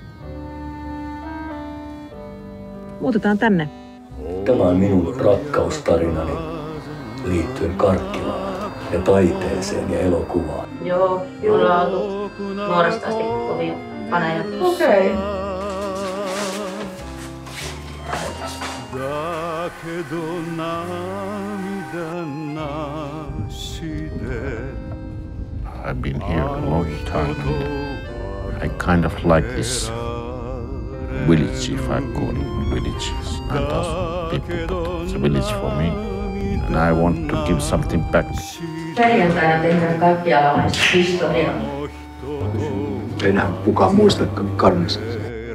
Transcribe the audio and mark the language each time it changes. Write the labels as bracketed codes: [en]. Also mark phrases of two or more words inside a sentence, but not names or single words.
[fi] Muutetaan tänne. Tämä on minun rakkaustarinani liittyen Karkkilaan ja taiteeseen ja elokuvaan. Joo, minulla on ollut nuoresta asti kovia faneja. Okei. [en] I've been here a long time. I kind of like this village, if I call it village. It's 9,000 people, but it's a village for me. And I want to give something back. [fi] Perjantaina tehdään kaikkialla historiaa. Ei enää kukaan muista Karnissa.